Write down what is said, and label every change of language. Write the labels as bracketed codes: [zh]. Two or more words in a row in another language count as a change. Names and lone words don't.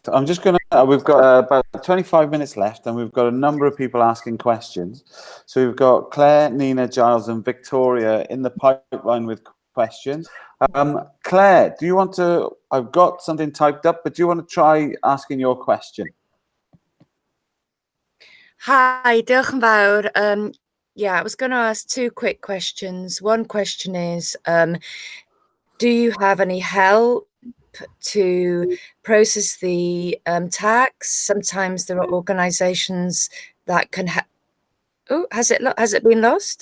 [en] I'm just going to, we've got about 25 minutes left, and we've got a number of people asking questions. So we've got Claire, Nina, Giles and Victoria in the pipeline with questions. Claire, do you want to, I've got something typed up, but do you want to try asking your question? [cy] Hi, diolch yn fawr. [en] I was going to ask two quick questions. One question is, do you have any help to process the tax? Sometimes there are organisations that can has it been lost?